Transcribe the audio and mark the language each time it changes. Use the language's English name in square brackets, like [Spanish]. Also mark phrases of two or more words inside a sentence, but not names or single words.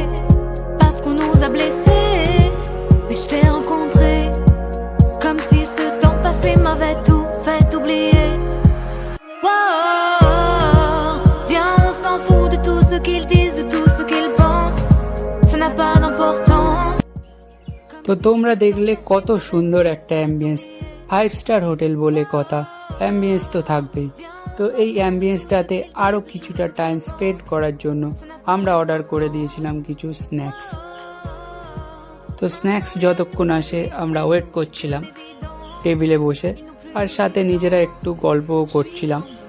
[French] Parce qu'on nous a blessés, mais je t'ai rencontré, comme si ce temps passé m'avait tout fait oublier. Wow, viens, on s'en fout de tout ce qu'ils disent, de tout ce qu'ils pensent. Ça n'a pas d'importance. [Bangla] তো তোমরা দেখলে কত সুন্দর একটা অ্যাম্বিয়েন্স, 5 [English] star hotel [Bangla] বলে কথা, অ্যাম্বিয়েন্স তো থাকবেই। তো এই অ্যাম্বিয়েন্সটাতে আরও কিছুটা [English] time spend [Bangla] করার জন্য আমরা অর্ডার করে দিয়েছিলাম কিছু স্ন্যাক্স। তো স্ন্যাক্স যতক্ষণ আসে আমরা ওয়েট করছিলাম টেবিলে বসে, আর সাথে নিজেরা একটু গল্পও করছিলাম।